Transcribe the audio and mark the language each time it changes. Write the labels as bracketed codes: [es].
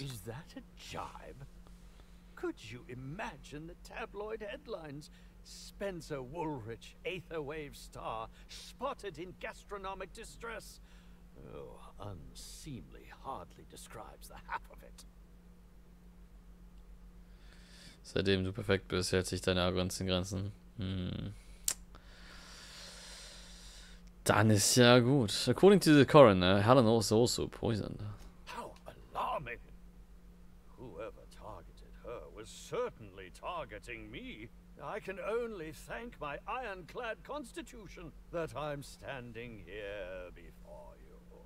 [en] Is that a jibe? Could you imagine the tabloid headlines? Spencer Woolrich, Aetherwave star, spotted in gastronomic distress. Oh, unseemly hardly describes the half of it. [de] Seitdem du perfekt bist, hält sich deine Arroganz in Grenzen. Dann ist ja gut. [en] According to the coroner, Helen was also poisoned. How alarming! Whoever targeted her was certainly targeting me. I can only thank my ironclad constitution that I'm standing here before you.